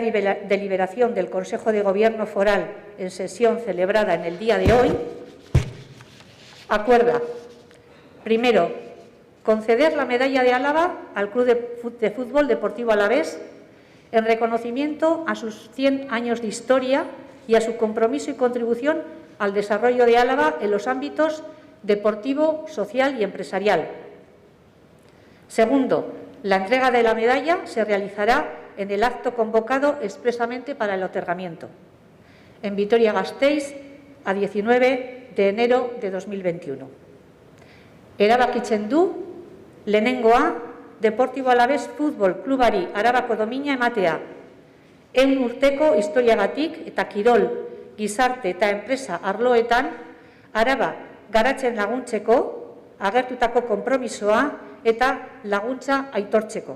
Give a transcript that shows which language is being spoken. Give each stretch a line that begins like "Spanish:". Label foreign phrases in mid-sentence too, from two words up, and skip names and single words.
Spanish: deliberación del Consejo de Gobierno Foral en sesión celebrada en el día de hoy, acuerda, primero, conceder la medalla de Álava al Club de Fútbol Deportivo Alavés en reconocimiento a sus 100 años de historia y a su compromiso y contribución al desarrollo de Álava en los ámbitos deportivo, social y empresarial. Segundo, la entrega de la medalla se realizará en el acto convocado expresamente para el otorgamiento, en Vitoria-Gasteiz, a 19 de enero de 2021.
Basque: Erabakitzen du, lehenengoa, Deportivo Alavés Futbol Klubari Arabako domina ematea, 100 urteko historiagatik eta kirol, gizarte eta enpresa arloetan Araba garatzen laguntzeko, agertutako konpromisoa eta laguntza aitortzeko.